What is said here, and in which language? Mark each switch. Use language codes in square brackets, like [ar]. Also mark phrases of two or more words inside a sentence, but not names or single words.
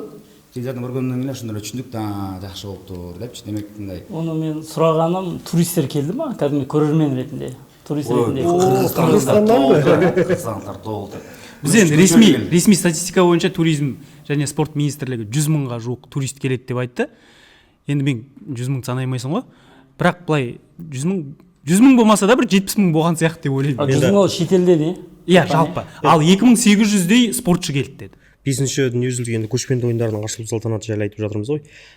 [ky] Телевизордон көргөндөн кийин ошондо эле түшүндүк да, жакшы болуптур депчи. Демек мындай. Ону мен сураганым, туристтер келдиме? Кадимки көрөрмөн ретинде. Турист ретинде. Кыргызстандыктар толду. Биз эми ресми статистика боюнча туризм және спорт министрлиги 100 мыңга жуық турист келет деп айтты. [kk] Енді мен 100 мың санаймайсың ғой. Бірақ былай 100 мың болмаса да бір 70 мың болған сияқты деп ойлаймын. 100 мың ол шетелден, жалпы. Ал 2800-дей спортшы келді деді. 5-ші дүниежүзілік көшпенді ойындарының ашылу салтанаты жайлы айтып жатырмыз ғой.